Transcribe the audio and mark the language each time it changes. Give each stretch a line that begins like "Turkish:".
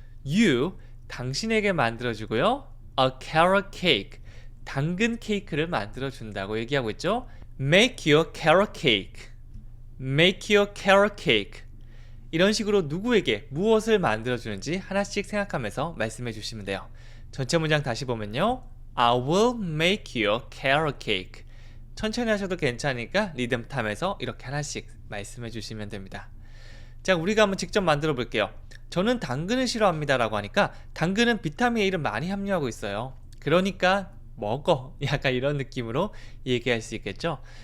Korean: You, 당신에게 만들어 주고요.
English: A carrot cake,
Korean: 당근 케이크를 만들어 준다고 얘기하고 있죠.
English: Make you a carrot cake. Make you a carrot cake.
Korean: 이런 식으로 누구에게 무엇을 만들어 주는지 하나씩 생각하면서 말씀해 주시면 돼요. 전체 문장 다시 보면요.
English: I will make you a carrot cake.
Korean: 천천히 하셔도 괜찮으니까 리듬 타면서 이렇게 하나씩 말씀해 주시면 됩니다. 자, 우리가 한번 직접 만들어 볼게요. 저는 당근을 싫어합니다 라고 하니까 당근은 비타민 A를 많이 함유하고 있어요. 그러니까 먹어. 약간 이런 느낌으로 얘기할 수 있겠죠.